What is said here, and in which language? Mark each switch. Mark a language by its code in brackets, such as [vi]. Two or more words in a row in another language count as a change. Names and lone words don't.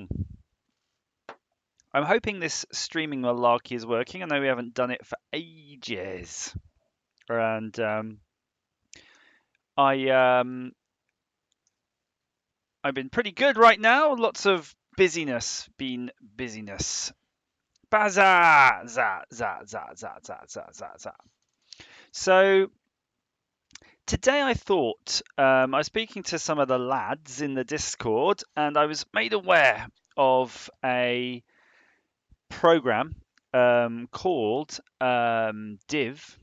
[en] I'm hoping this streaming malarkey is working. I know we haven't done it for ages. And I I've been pretty good right now. Lots of busyness. Baza! Za, za, za, za, za, za, za, za. So today I thought I was speaking to some of the lads in the Discord, and I was made aware of a program called Div.